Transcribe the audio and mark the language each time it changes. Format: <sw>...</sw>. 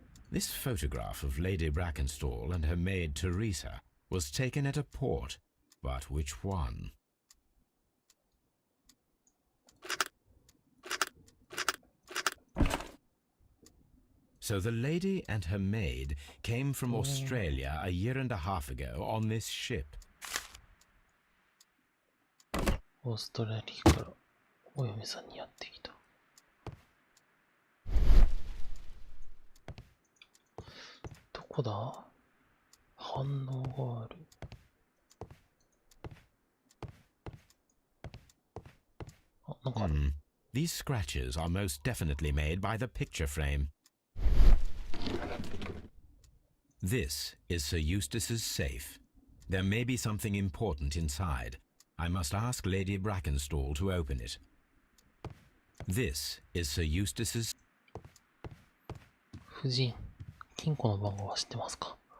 <en>This photograph of Lady Brackenstall and her maid Teresa was taken at a port, but which one? So the lady and her maid came from Australia a year and a half ago on this ship.</en> <ja>オーストラリアからお嫁さんにやってきた。どこだ？反応がある。あ、なんかある。</ja> <en>These scratches are most definitely made by the picture frame. This is Sir Eustace's safe. There may be something important inside. I must ask Lady Brackenstall to open it. This is Sir Eustace's...</en> <ja>夫人、金庫の番号は知ってますか？</ja>